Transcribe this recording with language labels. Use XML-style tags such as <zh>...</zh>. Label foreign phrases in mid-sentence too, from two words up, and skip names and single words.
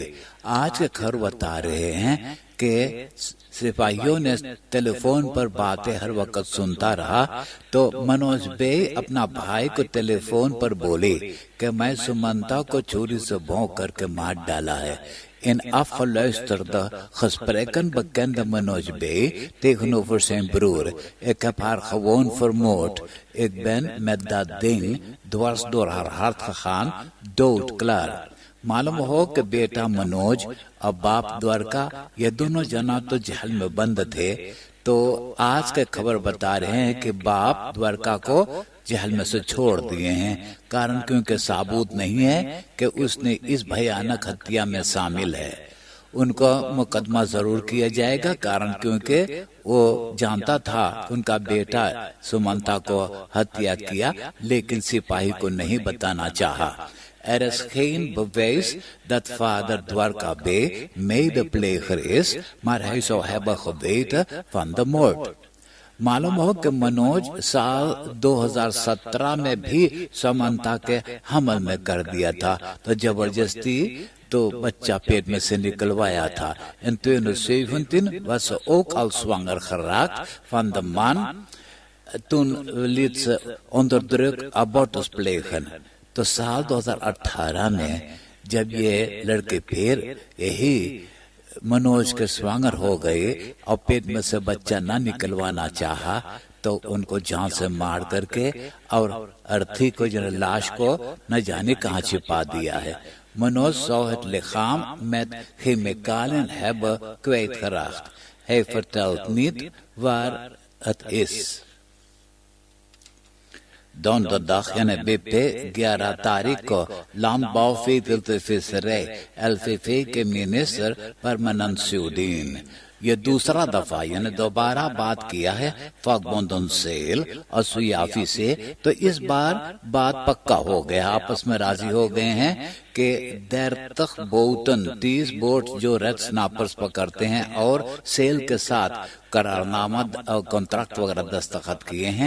<hns>आज के खबर बता रहे हैं कि सिपाहियों ने टेलीफोन पर बातें हर वक्त सुनता रहा, तो मनोज बे अपना भाई को टेलीफोन पर बोली कि मैं सुमंता को छुरी से भोंक करके मार डाला है।</hns> <nl>In afgeluisterde gesprekken bekende Manoj B. tegenover zijn broer: ik heb haar gewoon vermoord. Ik ben met dat ding dwars door haar hart gegaan, doodklaar.</nl> <hns>मालूम हो कि बेटा मनोज और बाप द्वारका ये दोनों जना तो जेल में बंद थे। तो आज के खबर बता रहे हैं कि बाप द्वारका को जेल में से छोड़ दिए हैं, कारण क्योंकि साबूत नहीं है कि उसने इस भयानक हत्या में शामिल है। उनको मुकदमा जरूर किया जाएगा, कारण क्योंकि वो जानता था उनका बेटा सुमंता को हत्या किया, लेकिन सिपाही को नहीं बताना चाहा।</hns> <nl>Er is geen bewijs dat vader Dwarka B. medepleger is, maar hij zou hebben geweten van de moord.</nl> <hns>मालूम हो कि मनोज साल 2017 में भी समंता के हमल में कर दिया था, तो जबरदस्ती तो बच्चा पेट में से निकलवाया था।</hns> <nl>In 2017 was ze ook al zwanger geraakt van de man. Toen liet ze onder druk abortus plegen.</nl> <hns>तो साल 2018 में जब ये लड़के फिर यही मनोज के स्वांगर हो गए और पेट में से बच्चा ना निकलवाना चाहा, तो उनको जान से मार करके और अर्थी को जो लाश को न जाने कहाँ छिपा दिया है।</hns> <nl>Manoj zou het lichaam met chemicaliën hebben kwijtgeraakt. Hij vertelt niet waar het is.</nl> <hns>Donderdag यानी BP 11 तारीख को</hns> <nl>landbouw, veeteelt visserij</nl> <hns>LVV के मिनिस्टर परमानंद सुदीन ये दूसरा दफा यानी दोबारा बात किया है फाकबोंदन सेल और सुयाफी से। तो इस बार बात पक्का हो गया, आपस में राजी हो गए हैं कि 30 बोटन 30 बोट जो</hns> <en>red snappers</en> <hns>पकड़ते हैं और सेल के साथ करारनामा और कॉन्ट्रैक्ट वगैरह दस्तखत किए हैं।</hns>